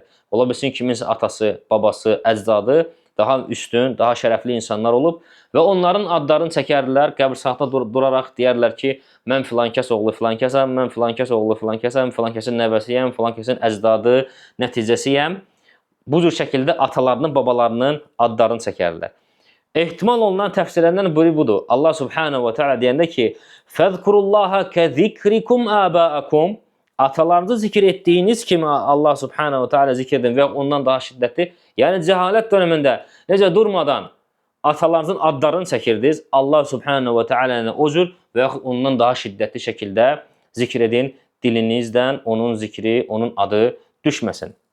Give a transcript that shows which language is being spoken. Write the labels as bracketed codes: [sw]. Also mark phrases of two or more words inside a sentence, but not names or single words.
[az] Ola bilsin kiminsə atası, babası, əcdadı daha üstün, daha şərəfli insanlar olub və onların adlarını çəkərdilər, qəbirstanlıqda duraraq deyərlər ki, mən filankəs oğlu filankəsəm, mən filankəs oğlu filankəsəm, filankəsin nəvəsiyəm, filankəsin əcdadı, nəticəsiyəm. Bu cür şəkildə atalarının, babalarının adlarını çəkərlər. Ehtimal olunan təfsirlərindən biri budur. Allah [ar] سبحانه وتعالى [az] deyəndə ki, [ar] فَذْكُرُوا كَذِكْرِكُمْ آبَاءَكُمْ. [az] Atalarınızı zikir etdiyiniz kimi Allah [ar] سبحانه وتعالى [az] zikr edin və ondan daha şiddətli. Yəni cəhalət dönəmində necə durmadan atalarınızın adlarını çəkirdiniz, Allah [ar] سبحانه وتعالى [az] o cür və yaxud ondan daha şiddətli şəkildə zikr edin. Dilinizdən onun zikri, onun adı düşməsin.